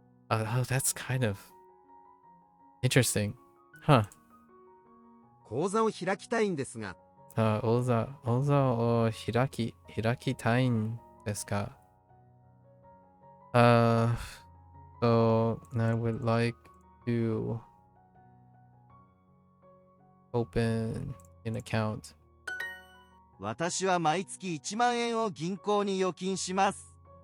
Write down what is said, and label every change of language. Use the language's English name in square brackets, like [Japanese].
[English] Oh, that's kind of interesting. Huh. [Japanese] 講座を開きたいんですが、講座を開きたいんですか? [English] So I would like to open an account. [Japanese] 私は毎月1万円を銀行に預金します。